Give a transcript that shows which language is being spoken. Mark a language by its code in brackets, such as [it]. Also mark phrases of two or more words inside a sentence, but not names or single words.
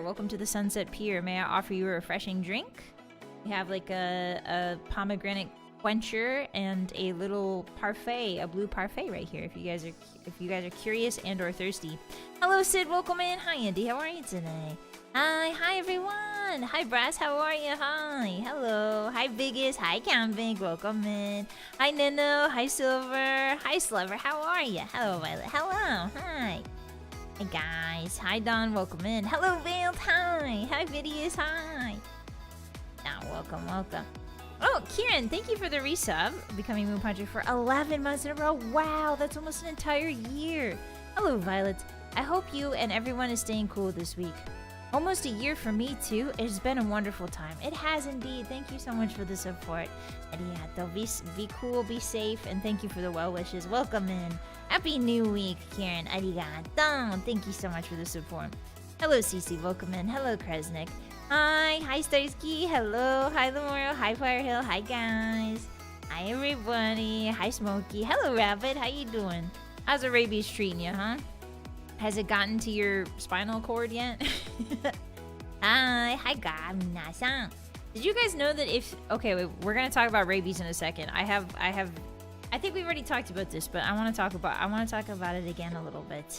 [en] Welcome to the Sunset Pier. May I offer you a refreshing drink? We have like a pomegranate quencher and a little parfait, a blue parfait right here. If you guys are curious and or thirsty. Hello, Sid. Welcome in. Hi, Andy. How are you today? Hi, everyone. Hi, Brass. How are you? Hi. Hello. Hi, Biggest. Hi, Camping. Welcome in. Hi, Nino. Hi, Silver. Hi, Slubber. How are you? Hello, Violet. Hello. Hi. Hi guys. Hi Don, welcome in. Hello Vylett, hi. Hi Vidius, hi. Now welcome, welcome. Oh, Kieran, thank you for the resub. Becoming Moon Puncher for 11 months in a row. Wow, that's almost an entire year. Hello Vylett. I hope you and everyone is staying cool this week. Almost a year for me too. It's been a wonderful time. It has indeed. Thank you so much for the support. Arigato. Be cool, be safe, and thank you for the well wishes. Welcome in. Happy New Week, Kieran. Arigato. Thank you so much for the support. Hello, Cece. Welcome in. Hello, Kresnik. Hi Starsky. Hello. Hi, Lemoro. Hi, Firehill. Hi, guys. Hi, everybody. Hi, Smokey. Hello, Rabbit. How you doing? How's the rabies treating you, huh? Has it gotten to your spinal cord yet? Hi, Gamina-san. Did you guys know that if... Okay, wait, we're gonna talk about rabies in a second. I think we've already talked about this, but I want to talk about it again a little bit.